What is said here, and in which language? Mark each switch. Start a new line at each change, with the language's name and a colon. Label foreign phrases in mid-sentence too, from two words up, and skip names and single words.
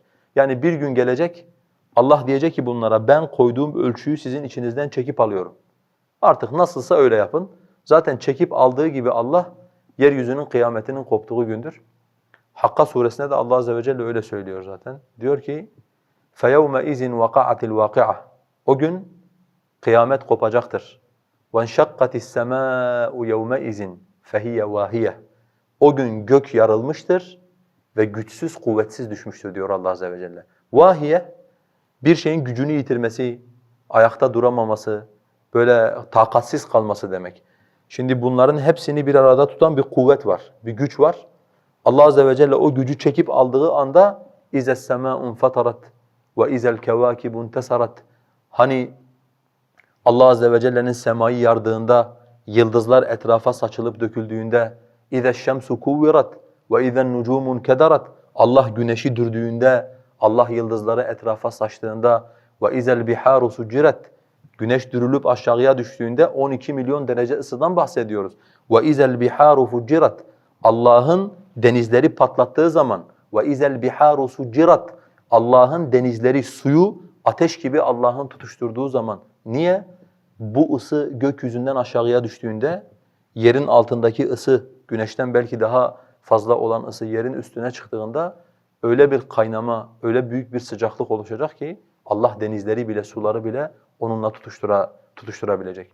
Turkish: Yani bir gün gelecek, Allah diyecek ki bunlara, ben koyduğum ölçüyü sizin içinizden çekip alıyorum. Artık nasılsa öyle yapın. Zaten çekip aldığı gibi Allah, yeryüzünün kıyametinin koptuğu gündür. Hakka suresinde de
Arabic: الله عز وجل
Turkish: öyle söylüyor zaten. Diyor ki,
Arabic: فَيَوْمَ اِذٍ وَقَعَتِ الْوَاقِعَةِ.
Turkish: O gün kıyamet kopacaktır.
Arabic: وَانْشَقَّتِ السَّمَاءُ يَوْمَئِذٍ فَهِيَ وَاهِيَةٌ.
Turkish: O gün gök yarılmıştır ve güçsüz, kuvvetsiz düşmüştür diyor
Arabic: الله عز وجل.
Turkish: Vahiye, bir şeyin gücünü yitirmesi, ayakta duramaması, böyle takatsiz kalması demek. Şimdi bunların hepsini bir arada tutan bir kuvvet var, bir güç var.
Arabic: الله عز وجل
Turkish: o gücü çekip aldığı anda
Arabic: اِذَا السَّمَاءُ انْفَطَرَتْ وَاِذَا الْكَوَاكِبُ انْتَسَرَتْ.
Turkish: Hani
Arabic: الله عز وجل
Turkish: semayı yardığında, yıldızlar etrafa saçılıp döküldüğünde
Arabic: اِذَا الشَّمْسُ كُوِّرَتْ وَاِذَا النُّجُومُ انْكَدَرَتْ.
Turkish: Allah güneşi dürdüğünde, Allah yıldızları etrafa saçtığında
Arabic: وَاِذَا الْبِحَارُ سُجِّرَتْ.
Turkish: Güneş dürülüp aşağıya düştüğünde 12 milyon derece ısıdan bahsediyoruz.
Arabic: وَاِذَا الْبِحَارُ فُجِّرَتْ.
Turkish: Allah'ın denizleri patlattığı zaman
Arabic: وَاِذَا الْبِحَارُ سُجِّرَتْ.
Turkish: Allah'ın denizleri, suyu ateş gibi Allah'ın tutuşturduğu zaman. Niye? Bu ısı gökyüzünden aşağıya düştüğünde yerin altındaki ısı, güneşten belki daha fazla olan ısı yerin üstüne çıktığında öyle bir kaynama, öyle büyük bir sıcaklık oluşacak ki Allah denizleri bile, suları bile onunla tutuşturabilecek.